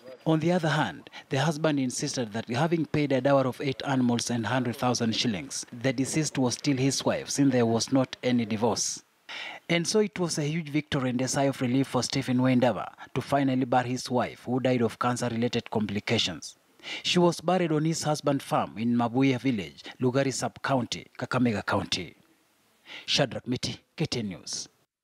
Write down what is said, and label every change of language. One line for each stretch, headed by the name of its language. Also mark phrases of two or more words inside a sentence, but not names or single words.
English: On the other hand, the husband insisted that having paid a dower of 8 animals and 100,000 shillings, the deceased was still his wife, since there was not any divorce. And so it was a huge victory and a sigh of relief for Stephen Wendaba to finally bury his wife, who died of cancer-related complications. She was buried on his husband's farm in Mabuya village, Lugari sub-county, Kakamega County. Shadrach Miti, KTN News.